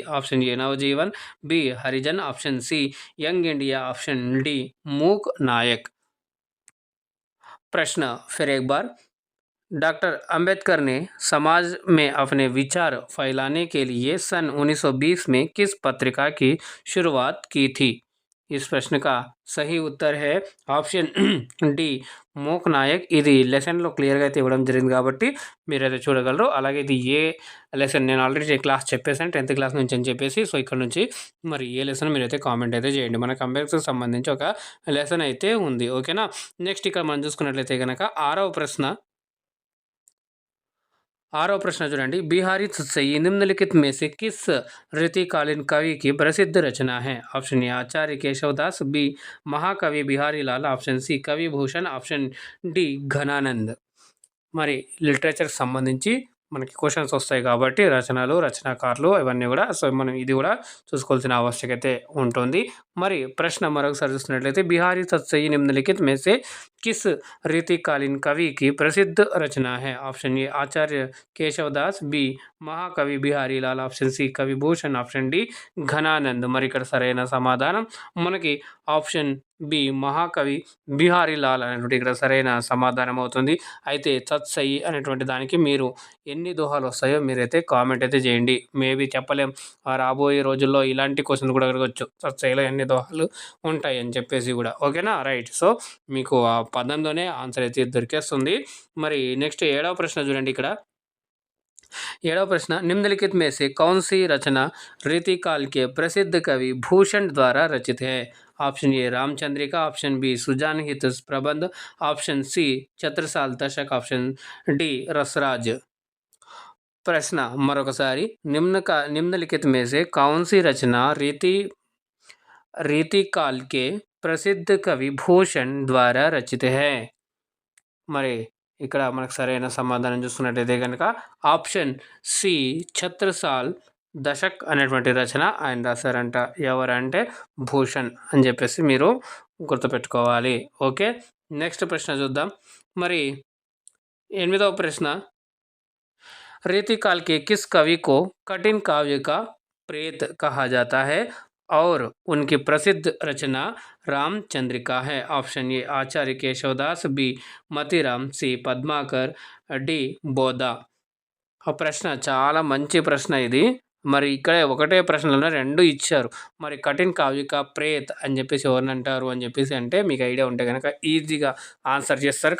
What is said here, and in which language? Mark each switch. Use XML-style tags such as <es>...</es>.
<hi>Option A Navjeevan, B Harijan, option C young India, option D मूक नायक। प्रश्न फिर एक बार। डॉक्टर अंबेडकर ने समाज में अपने विचार फैलाने के लिए सन 1920 में किस पत्रिका की शुरुआत की थी? इस प्रश्न का సహీ ఉత్తర్ హే ఆప్షన్ డి మూక్ నాయక్.</hi> <te>ఇది లెసన్లో క్లియర్గా అయితే ఇవ్వడం జరిగింది కాబట్టి మీరైతే చూడగలరు. అలాగే ఇది ఏ లెసన్ నేను ఆల్రెడీ క్లాస్ చెప్పేసాను 10th క్లాస్ నుంచి అని చెప్పేసి. సో ఇక్కడ నుంచి మరి ఏ లెసన్ మీరైతే కామెంట్ అయితే చేయండి. మనకు అంబేద్కర్కి సంబంధించి ఒక లెసన్ అయితే ఉంది. ఓకేనా. నెక్స్ట్ ఇక్కడ మనం చూసుకున్నట్లయితే కనుక 6వ प्रश्न చూడండి.</te> <hi>बिहारी सही निम्नलिखित में से किस रीतिकालीन कवि की प्रसिद्ध रचना है? Option A Acharya Keshavdas, B महाकवि बिहारी लाल, ऑप्शन सी कवि भूषण, ऑप्शन डी घनानंद.</hi> <te>మరి లిటరేచర్ సంబంధించి మనకి క్వశ్చన్స్ వస్తాయి కాబట్టి రచనలు, రచనాకారులు ఇవన్నీ కూడా సో మనం ఇది కూడా చూసుకోవాల్సిన ఆవశ్యకత ఉంటుంది. మరి ప్రశ్న మరొకసారి చూస్తున్నట్లయితే</te> <hi>बिहारी सही निम्नलिखित में से किस रीतिकालीन कवि की प्रसिद्ध रचना है? Option A Acharya Keshavdas, B महाकवि बिहारी लाल, ऑप्शन सी कवि भूषण, ऑप्शन डी घनानंद.</hi> <te>మరి ఇక్కడ సరైన సమాధానం మనకి ఆప్షన్ బి మహాకవి బిహారీ లాల్ అనేటువంటి ఇక్కడ సరైన సమాధానం అవుతుంది. అయితే సయి అనేటువంటి దానికి మీరు ఎన్ని దోహాలు వస్తాయో మీరైతే కామెంట్ అయితే చేయండి. మేబీ చెప్పలేం, రాబోయే రోజుల్లో ఇలాంటి క్వశ్చన్ కూడా అడగవచ్చు, సయిలో ఎన్ని దోహాలు ఉంటాయి అని చెప్పేసి కూడా. ఓకేనా, రైట్. సో మీకు ఆ పదంలోనే ఆన్సర్ అయితే దొరికేస్తుంది. మరి నెక్స్ట్ 7వ ప్రశ్న చూడండి.</te> <hi>ఇక్కడ 7వ प्रश्न निम्नलिखित में से कौन सी रचना रीतिकाल के प्रसिद्ध कवि भूषण द्वारा रचित है? Option A Ramchandrika, option B Sujan हित प्रबंध, ऑप्शन सी छत्रसाल दशक, ऑप्शन डी रसराज. प्रश्न मरोकसारी निम्नलिखित में से कौन सी रचना रीतिकाल के प्रसिद्ध कवि भूषण द्वारा रचित है?</hi> <te>మరి ఇక్కడ మనకు సరైన సమాధానం చూసుకున్నట్టయితే కనుక ఆప్షన్ సి ఛత్రసాల్ దశక్ అనేటువంటి రచన ఆయన రాశారంట. ఎవరంటే భూషణ్ అని చెప్పేసి మీరు గుర్తుపెట్టుకోవాలి. ఓకే, నెక్స్ట్ ప్రశ్న చూద్దాం.</te> <hi>మరి 8వ ప్రశ్న रीतिकाल के किस कवि को कठिन काव्य का प्रेत कहा जाता है और उनकी प्रसिद्ध रचना रामचंद्रिका है? Option A Acharya Keshavdas, B మతిరామ్, C Padmakar, D బోధా.</hi> <te>ఆ ప్రశ్న చాలా మంచి ప్రశ్న ఇది. మరి ఇక్కడే ఒకటే ప్రశ్నలో 2 ఇచ్చారు. మరి కఠిన్ కావ్యక ప్రేత్ అని చెప్పేసి ఎవరిని అంటారు అని చెప్పేసి అంటే మీకు ఐడియా ఉంటే కనుక ఈజీగా ఆన్సర్ చేస్తారు.</te>